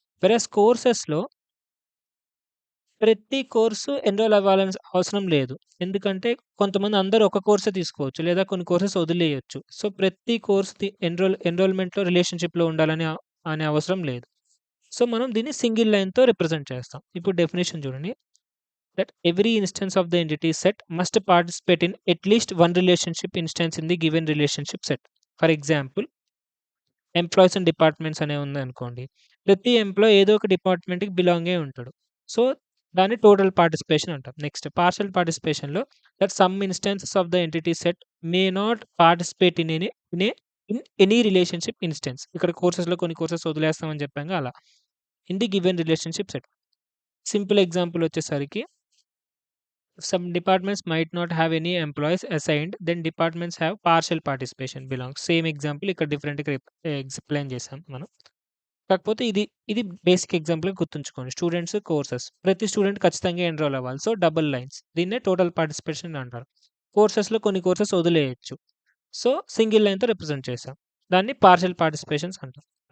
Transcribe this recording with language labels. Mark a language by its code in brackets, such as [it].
[te] వేరస్ కోర్సెస్‌లో ప్రతి course enrol అవ్వాలని అవసరం లేదు. ఎందుకంటే కొంతమంది అందరూ ఒక కోర్సే తీసుకోవచ్చు. లేదా కొన్ని కోర్సెస్ వదిలేయొచ్చు. సో, ప్రతి కోర్స్‌ది ఎన్రోల్‌మెంట్‌లో రిలేషన్‌షిప్‌లో ఉండాలని అనే అవసరం లేదు. సో, మనం దీన్ని సింగిల్ లైన్‌తో రిప్రజెంట్ చేస్తాం. ఇప్పుడు డెఫినిషన్ చూడండి. [en] That every instance of the entity set must participate in at least one relationship instance in the given relationship set. For example, [te] employees and departments అనేవి ఉందనుకోండి. ప్రతి ఎంప్లాయీ ఏదో ఒక డిపార్ట్మెంట్‌కి బిలాంగ్ అయ్యి ఉంటాడు. సో, దాన్ని టోటల్ పార్టిసిపేషన్ అంటాం. [en] Next partial పార్టిసిపేషన్‌లో that some instances of the entity set may not participate in any relationship instance. [te] ఇక్కడ కొన్ని కోర్సెస్ వదిలేస్తామని చెప్పాంగా అలా. [en] In the given relationship set. [te] Simple example వచ్చేసరికి [en] some departments might not have any employees assigned, then departments have partial participation belongs. [te] Same example ఇక్కడ డిఫరెంట్‌గా explain చేసాం మనం. కాకపోతే ఇది బేసిక్ ఎగ్జాంపుల్‌గా గుర్తుంచుకోండి. Students, courses. ప్రతి స్టూడెంట్ ఖచ్చితంగా ఎన్రోల్ అవ్వాలి. So, double lines. దీన్నే టోటల్ పార్టిసిపేషన్ అంటారు. కోర్సెస్‌లో కొన్ని కోర్సెస్ వదిలేయొచ్చు. సో, సింగిల్ లైన్‌తో రిప్రజెంట్ చేసాం. దాన్ని పార్షియల్ పార్టిసిపేషన్స్ అంటాం.